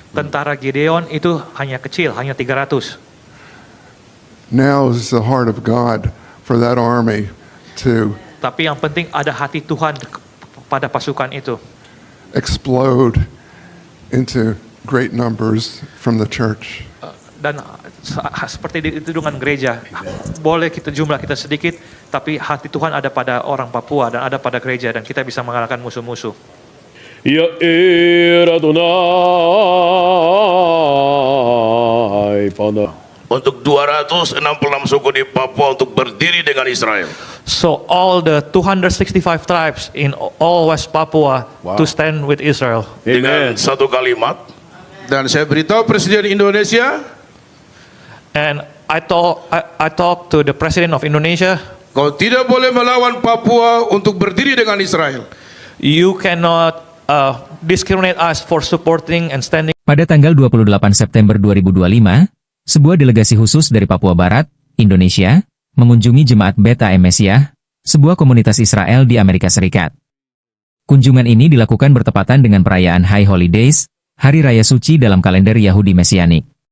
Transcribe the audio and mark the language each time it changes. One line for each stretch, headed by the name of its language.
Indonesian: Tentara Gideon itu hanya kecil, hanya 300.
English: Now is the heart of God for that army to
Indonesian: Tapi yang penting ada hati Tuhan pada pasukan itu.
English: explode into great numbers from the church.
Indonesian: Dan seperti itu dengan gereja, boleh jumlah kita sedikit, tapi hati Tuhan ada pada orang Papua dan ada pada gereja, dan kita bisa mengalahkan musuh-musuh. Ya'ir Adonai Pana. Untuk 266 suku di Papua untuk berdiri dengan Israel.
English: So all the 265 tribes in all West Papua to stand with Israel.
Indonesian: Dengan satu kalimat. Dan saya beritahu Presiden Indonesia,
English: And I talk to the President of Indonesia.
Indonesian: kau tidak boleh melawan Papua untuk berdiri dengan Israel.
English: You cannot discriminate us for supporting and standing.
Indonesian: Pada tanggal 28 September 2025, sebuah delegasi khusus dari Papua Barat, Indonesia, mengunjungi Jemaat Bet AM Mesiah, sebuah komunitas Israel di Amerika Serikat. Kunjungan ini dilakukan bertepatan dengan perayaan High Holidays, Hari Raya Suci dalam kalender Yahudi Mesianik.